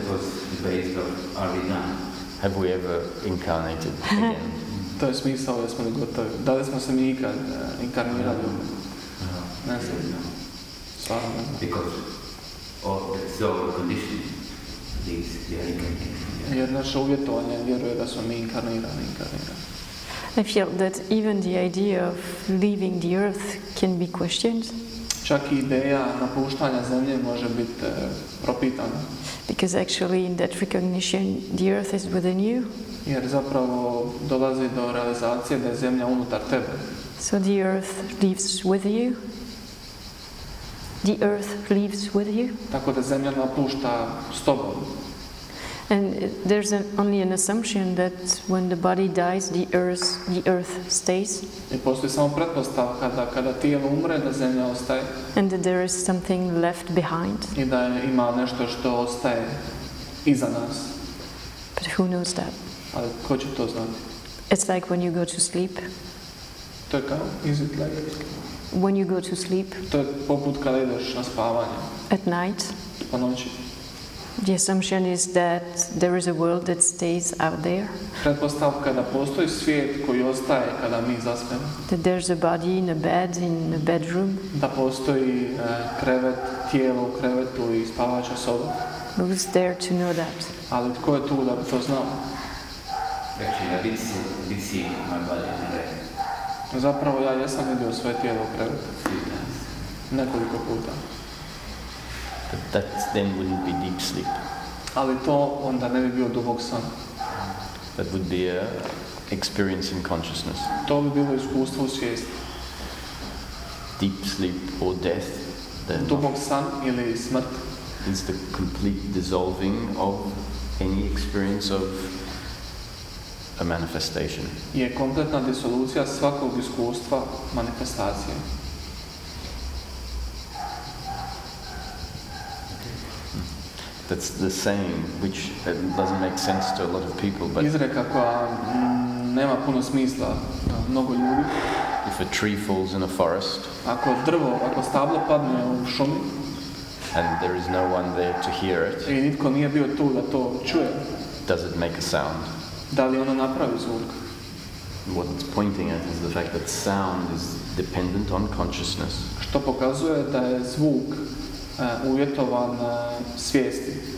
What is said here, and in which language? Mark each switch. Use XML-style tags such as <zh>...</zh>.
<en>That was based on, are we done? Have we ever incarnated again?</en> <hr>To je smisao da smo gotovi. Da li smo se mi ikad inkarnirali? Ne znam. Stvarno ne znam.</hr> <en>Because it's our condition, the incarnation.</en> <hr>Jer naše uvjetovanje vjeruje da smo mi inkarnirani.</hr> <en>I feel that even the idea of leaving the earth can be questioned.</en> <hr>Čak i ideja napuštanja zemlje može biti propitana.</hr> <en>Because actually in that recognition the earth is within you.</en> <hr>Jer zapravo dolazi do realizacije da je zemlja unutar tebe.</hr> <en>So the earth lives with you. The earth lives with you.</en> <hr>Tako da zemlja napušta s tobom.</hr> <en>And there's only an assumption that when the body dies, the earth stays.</en> <hr>I postoji samo pretpostavka da kada tijelo umre, da zemlja ostaje.</hr> <en>And that there is something left behind.</en> <hr>I da ima nešto što ostaje iza nas.</hr> <en>But who knows that?</en> <hr>Ali ko će to znati?</hr> <en>It's like when you go to sleep.</en> <hr>To je kao,</hr> <en>is it like? When you go to sleep.</en> <hr>To je poput kada ideš na spavanje.</hr> <en>At night.</en> <hr>Po noći.</hr> <en>The assumption is that there is a world that stays out there.</en> <hr>Pretpostavka da postoji svijet koji ostaje kada mi zaspemo.</hr> <en>That there's a body in a bed, in a bedroom.</en> <hr>Da postoji krevet, tijelo u krevetu i spavača soba.</hr> <en>Who's there to know that?</en> <hr>Ali tko je tu da bi to znao?</hr> <en>Actually, I did see my body in bed.</en> <hr>Zapravo ja jesam vidio svoje tijelo u krevetu. Nekoliko puta.</hr> <en>But that then wouldn't be deep sleep.</en> <hr>Ali to onda ne bi bio dubok san.</hr> <en>That would be a experience in consciousness.</en> <hr>To bi bilo iskustvo u svijesti.</hr> <en>Deep sleep or death,</en> <hr>dubok san ili smrt,</hr> <en>is the complete dissolving of any experience of a manifestation.</en> <hr>Je kompletna disolucija svakog iskustva manifestacije.</hr> <en>That's the saying which doesn't make sense to a lot of people, but</en> <hr>Izreka koja nema puno smisla mnogo ljudi.</hr> <en>If a tree falls in a forest,</en> <hr>ako stablo padne u šumi,</hr> <en>and there is no one there to hear it,</en> <hr>i nitko nije bio tu da to čuje,</hr> <en>does it make a sound?</en> <hr>Da li ono napravi zvuk?</hr> <en>What it's pointing at is the fact that sound is dependent on consciousness.</en> <hr>Što pokazuje da je zvuk uvjetovan svijesti.</hr>